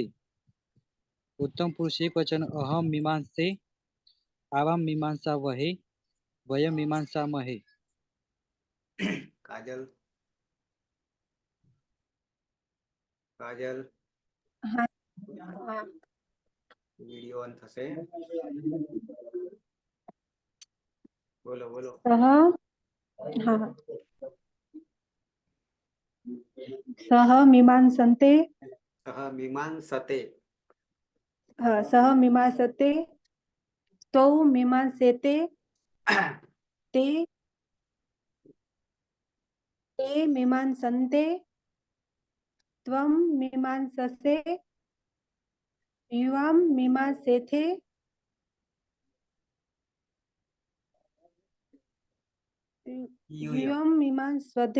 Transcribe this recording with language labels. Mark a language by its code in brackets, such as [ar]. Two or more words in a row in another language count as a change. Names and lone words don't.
[sa] उत्तम पुरुष एक वचन अहम मीमांसे आवां मीमांसावहे वयं मीमांसामहे. [gu] काजल काजल [en] video on [gu] થશે. બોલો બોલો. [sa] સહ મીમાંસન્તે સહ મીમાંસતે સહ મીમાંસતે તૌ મીમાંસેતે તે મીમાંસન્તે ત્વં મીમાંસસે યુવાં મીમાંસેથે યુયં મીમાંસદ્વે